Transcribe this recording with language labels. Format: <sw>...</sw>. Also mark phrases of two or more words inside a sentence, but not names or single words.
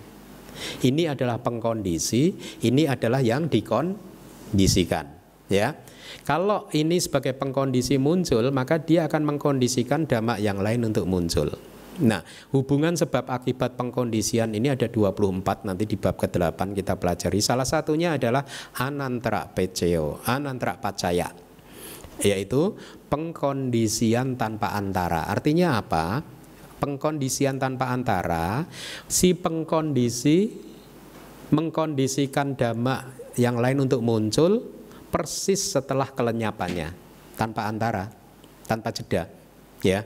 <id>Ini adalah pengkondisi, ini adalah yang dikondisikan, ya. Kalau ini sebagai pengkondisi muncul, maka dia akan mengkondisikan dhamma yang lain untuk muncul. Nah, hubungan sebab akibat pengkondisian ini ada 24, nanti di bab ke-8 kita pelajari.</id> <pi>Salah satunya adalah anantara peceo, anantara pacaya,</pi> <id>yaitu pengkondisian tanpa antara. Artinya apa? Pengkondisian tanpa antara, si pengkondisi mengkondisikan dhamma yang lain untuk muncul persis setelah kelenyapannya, tanpa antara, tanpa jeda, ya.</id>